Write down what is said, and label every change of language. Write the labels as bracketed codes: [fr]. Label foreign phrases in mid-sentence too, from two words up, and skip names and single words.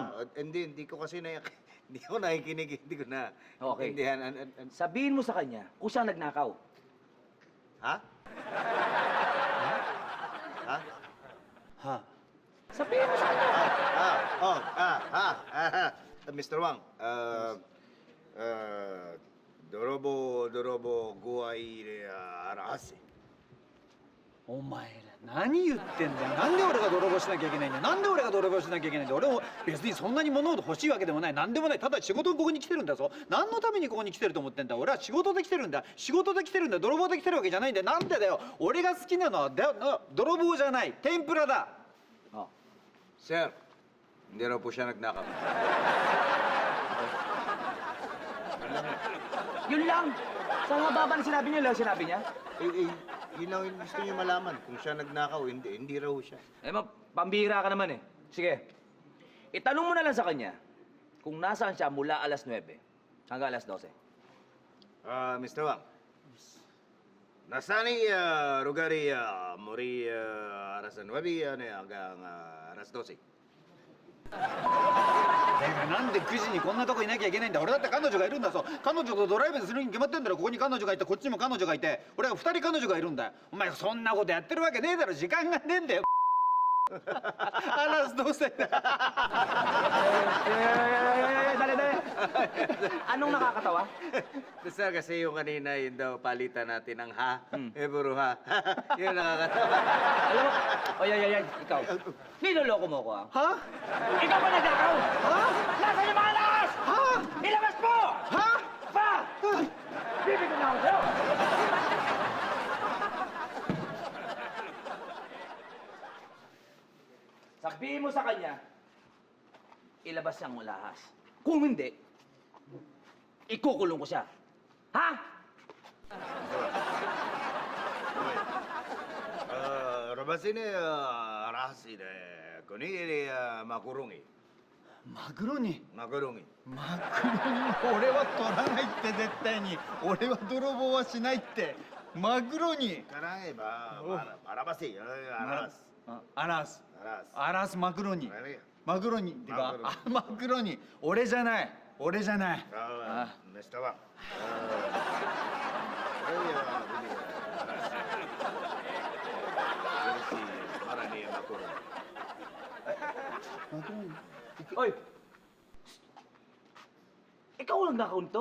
[tl] Hindi ko kasi hindi ko nakikinig, hindi ko na Okay. intindihan. Sabihin mo sa kanya kung siya nagnakaw. Ha? Ha? Ha? Sabihin mo sa kanya. Mr. Wang, Dorobo guai arase. [ja] お前ら何言ってんだよ。なんで俺が泥棒しなきゃいけないんだよ。なんで俺が泥棒しなきゃいけないんだよ。俺も別にそんなに物事欲しいわけでもない。なんでもない。ただ仕事にここに来てるんだぞ。何のためにここに来てると思ってんだ。俺は仕事で来てるんだ。仕事で来てるんだ。泥棒で来てるわけじゃないんだよ。なんでだよ。俺が好きなのは泥棒じゃない。天ぷらだ。 [tl] Sir, hindi raw po siya nagnakaw. Yun lang. Sa haba ba na sinabi niyo, lang sinabi niya? Yun lang yung gusto niyo malaman. Kung siya nagnakaw, hindi raw siya. Eh, pambihira ka naman eh. Sige. Itanong mo na lang sa kanya kung nasaan siya mula alas 9 hanggang alas 12. Mr. Wang. Nasani rugari mori aras 9 hanggang aras 12. [ja] なんで9時にこんなとこいなきゃいけないんだ。俺だって彼女がいるんだぞ。彼女とドライブするに決まってんだろ。ここに彼女がいてこっちにも彼女がいて、俺は2人彼女がいるんだよ。お前そんなことやってるわけねえだろ。時間がねえんだよ。 [tl] Alas 12 na. Dali. Anong nakakatawa? Sir, kasi yung kanina yun daw palitan natin ng ha. Puro ha. Yun nakakatawa. Alam mo, oy, ikaw. Niloloko mo ko, ha? Ha? Ikaw ba nagnakaw? Ha? Nasaan yung mga alahas? Ha? Ilabas mo! Ha? Pa! Bibigyan na ako sa'yo! Sabihin mo sa kanya, ilabas siyang alahas. Kung hindi, ikukulong ko siya. Ha? Rabasini arasi de kuni makurungi. [ja] マグロに Makurungi. マグロに俺は取らないって絶対に。俺は泥棒はしないって。マグロに Karang marabasi. Aras. アラス Aras. アラスマグロに [tl] Ano [ja] マグロにってかマグロに俺じゃない俺じゃない。 Mr. Wang. Marani makurungi. [tl] Oy! Ikaw lang nakaunto?